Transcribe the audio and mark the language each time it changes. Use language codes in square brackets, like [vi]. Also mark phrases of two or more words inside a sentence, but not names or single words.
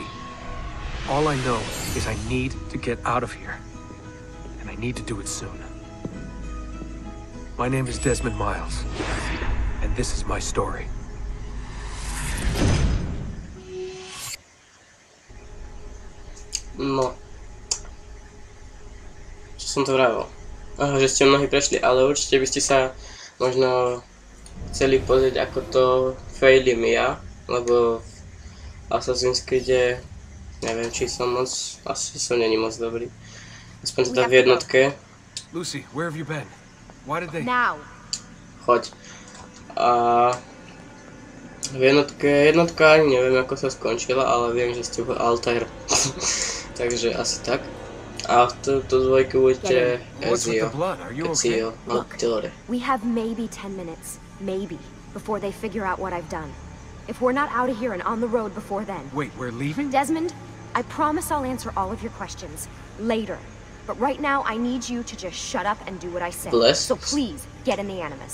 [en] All I know is I need to get out of here. And I need to do it soon. My name is Desmond Miles, and this is my story. [sk] No. Čo som to vravel? Že ste mnohí prešli, ale určite by ste sa možno chceli pozrieť, ako to failím ja, lebo v Assassin's Creed neviem, či som moc, asi som není moc dobrý. Aspoň teda v jednotke. [en] Lucy, where have you been? Why did they... Now. [sk] Choď. A v jednotka ani neviem, ako sa skončila, ale viem, že ste v Altair. Takže asi tak. A v túto dvojke budete Ezio. [en] We have maybe 10 minutes, maybe, before they figure out what I've done. If we're not out of here and on the road before then. Wait, we're leaving? Desmond, I promise I'll answer all of your questions later. But right now, I need you to just shut up and do what I say. So please, get in the Animus.